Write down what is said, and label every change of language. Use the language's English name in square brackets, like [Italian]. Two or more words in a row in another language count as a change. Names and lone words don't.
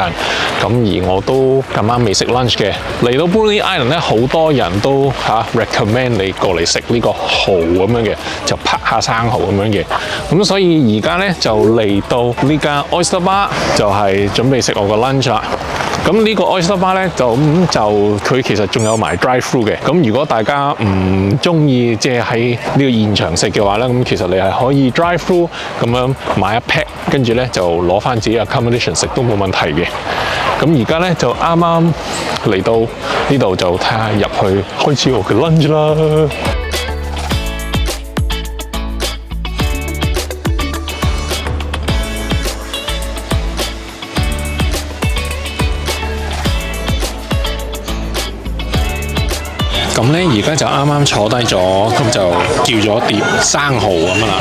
[Cantonese] 咁而我都咁啱未食 lunch 嘅。嚟到 Bruny Island 咧，好多人都recommend 你過嚟食呢個蠔咁樣嘅，就拍下生蠔咁樣嘅。咁所以而家咧就嚟到呢間 Oyster Bar， 就係準備食我個 lunch 啦。咁呢個 Oyster Bar 咧就佢其實仲有埋 [English] drive through [Cantonese] 嘅。咁如果大家唔中意即係喺呢個現場食嘅話咧，咁其實你係可以 [English] drive through [Cantonese] 咁樣買一 pack， 跟住咧就攞翻自己 accommodation 食都冇問題嘅。咁而家咧就啱啱嚟到呢度就睇下入去開始我嘅 lunch 啦。咁咧而家就啱啱坐低咗，咁就叫咗碟生蠔咁啦。